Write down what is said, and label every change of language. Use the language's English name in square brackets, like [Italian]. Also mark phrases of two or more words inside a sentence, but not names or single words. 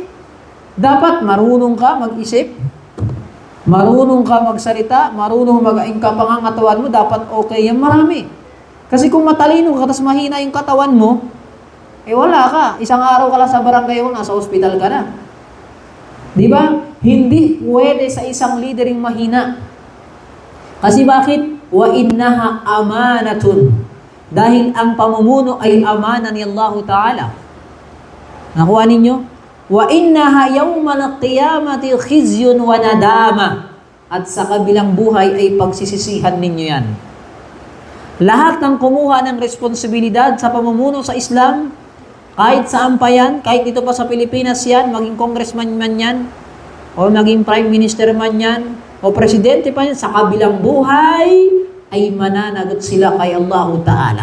[Filipino] Dapat marunong ka mag-isip, marunong ka magsalita, marunong mag-aing ka pangangatawan mo, dapat okay yan, marami. Kasi kung matalino ka, tapos mahina yung katawan mo, eh wala ka. Isang araw ka lang sa barangay mo, nasa ospital ka na. Di ba? Hindi pwede sa isang leader yung mahina. Kasi bakit? [Arabic] وإنها أمانة. [Filipino] Dahil ang pamumuno ay amana ni [Arabic] الله تعالى. [Filipino] Nakuha ninyo? [Arabic] وإنها يوم القيامة خزي وندامة. [Filipino] At sa kabilang buhay ay pagsisisihan ninyo yan. Lahat ng kumuha ng responsibilidad sa pamumuno sa Islam, kahit saan pa yan, kahit dito pa sa Pilipinas yan, maging congressman man yan, o maging [English] prime minister [Filipino] man yan, o presidente pa yan, sa kabilang buhay, ay mananagot sila kay [Arabic] الله تعالى.